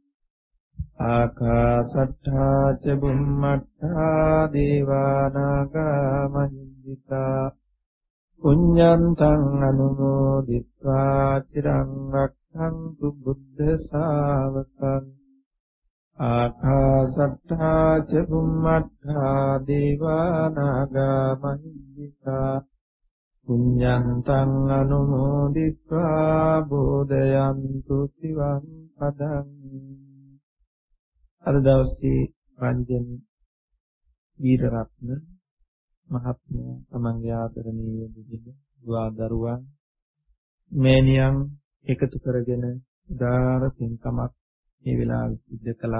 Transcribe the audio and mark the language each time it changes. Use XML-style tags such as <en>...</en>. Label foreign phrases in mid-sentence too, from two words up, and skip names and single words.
<pi>ආකාසට්ඨා ච බුම්මට්ඨා දේවානාගා මහිද්దికා පුඤ්ඤන්තං අනුමෝදිත්වා චිරං රක්ඛන්තු බුද්ධ ශාවකං. ආකාසට්ඨා ච බුම්මට්ඨා දේවානාගා මහිද්దికා පුඤ්ඤන්තං අනුමෝදිත්වා බෝධයන්තු සිවං පදං.</pi> <si>අද දවසේ රංජන වීරරත්න මහත්මයා තමන්ගේ ආදරණීය දුවා දරුවන් මෑණියන් එකතු කරගෙන උදාර පින්කමක් මේ වෙලාවේ සිද්ධ කළා.</si>